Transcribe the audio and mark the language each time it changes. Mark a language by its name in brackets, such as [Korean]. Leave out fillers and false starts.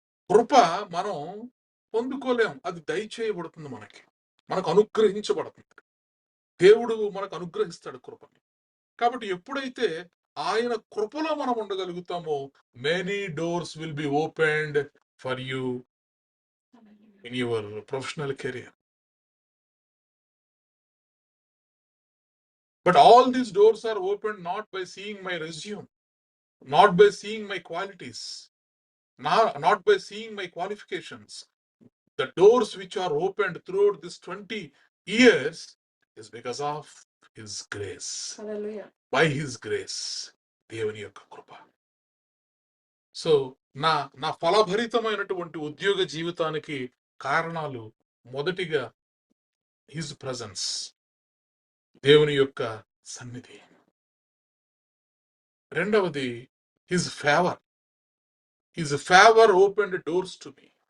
[Telugu] కృప మనం పొందుకోలేం, అది దయచేయబడుతుంది, మనకు అనుగ్రహించబడుతుంది. దేవుడు మనకు అనుగ్రహిస్తాడు కృపని. కాబట్టి ఎప్పుడైతే ఆయన కృపలో మనం ఉండగలుగుతామో, [English] Many doors will be opened for you in your professional career. But all these doors are opened not by seeing my resume, not by seeing my qualities, not by seeing my qualifications. The doors which are opened throughout this 20 years is because of His grace. Hallelujah. By His grace. [Telugu] దేవుని యొక్క కృప. So నా ఫలభరితమైనటువంటి ఉద్యోగ జీవితానికి కారణాలు, మొదటిగా [English] his presence, [Telugu] దేవుని యొక్క సన్నిధి. రెండవది, [English] His favour opened doors to me.